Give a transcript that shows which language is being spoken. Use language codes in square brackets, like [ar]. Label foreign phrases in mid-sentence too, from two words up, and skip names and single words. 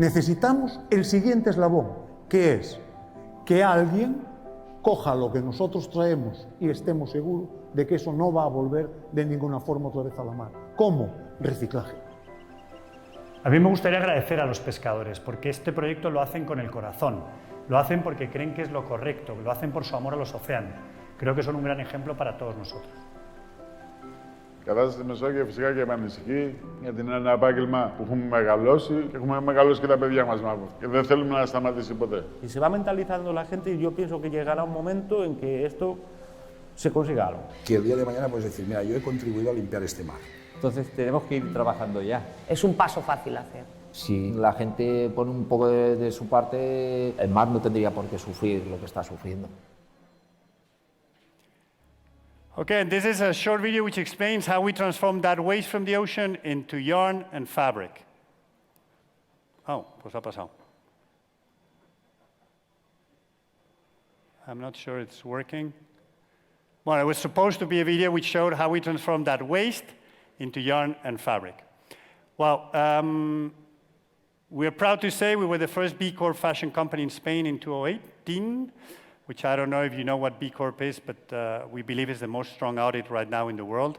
[es] Necesitamos el siguiente eslabón, que es que alguien coja lo que nosotros traemos y estemos seguros de que eso no va a volver de ninguna forma otra vez a la mar. ¿Cómo? Reciclaje. A mí me gustaría agradecer a los pescadores, porque este proyecto lo hacen con el corazón, lo hacen porque creen que es lo correcto, lo hacen por su amor a los océanos. Creo que son un gran ejemplo para todos nosotros. [el] Η κατάσταση στη Μεσόγειο φυσικά και με ανησυχεί, γιατί είναι ένα επάγγελμα που έχουμε μεγαλώσει και έχουμε μεγαλώσει και τα παιδιά μας μάλλον. Και δεν θέλουμε να σταματήσει ποτέ. [es] Y se va mentalizando la gente y yo pienso que llegará un momento en que esto se consiga algo. Que el día de mañana puedes decir, mira, yo he contribuido a limpiar este mar. Entonces tenemos que ir trabajando ya. Es un paso fácil a hacer. Si la gente pone un poco de su parte, el mar no tendría por qué sufrir lo que está sufriendo. [en] Okay, and this is a short video which explains how we transform that waste from the ocean into yarn and fabric. [es] Oh, pues ha pasado. [en] I'm not sure it's working. Well, it was supposed to be a video which showed how we transform that waste into yarn and fabric. Well, we're proud to say we were the first B Corp fashion company in Spain in 2018, which I don't know if you know what B Corp is, but we believe is the most strong audit right now in the world.